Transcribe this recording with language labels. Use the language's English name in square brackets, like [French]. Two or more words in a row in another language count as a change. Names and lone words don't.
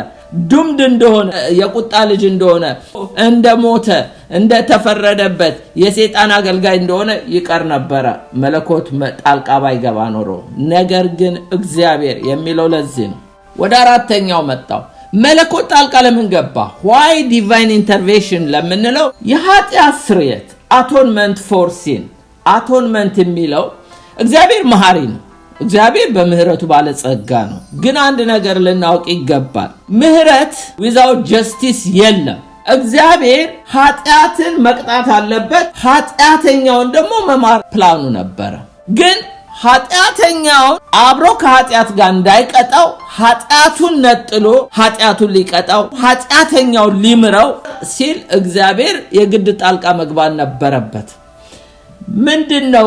[Amharic] ዱምድ እንደሆነ የቁጣ ልጅ እንደሆነ እንደሞተ እንደተፈረደበት የሰይጣን አገልጋይ እንደሆነ ይቀር ነበር መለኮት ጣልቃ ባይገባ ኖሮ። ነገር ግን እግዚአብሔር የሚለው ለዚህ ነው። ወደ አራተኛው መጣው። መለኮት ጣልቃ ለምን ገባ? [English] why divine intervention [Amharic] ለምንለው የኃጢአት ስርየት [English] atonement for sin [Amharic] atonement የሚለው እግዚአብሔር መሐሪ ነው። እግዚአብሔር በምህረቱ ባለጸጋ ነው። ግን አንድ ነገር ልናውቅ ይገባል። ምህረት [English] without justice [Amharic] የለም። እግዚአብሔር ኃጢአትን መቅጣት አለበት። ኃጢአተኛውን ደግሞ መማር ፕላኑ ነበር። ግን ኃጢአተኛውን አብሮ ከኃጢአት ጋር እንዳይቀጣው ኃጢአቱን ነጥሎ ኃጢአቱን ሊቀጣው ኃጢአተኛውን ሊምረው ሲል እግዚአብሔር የግድ ጣልቃ መግባት ነበረበት። ምንድነው?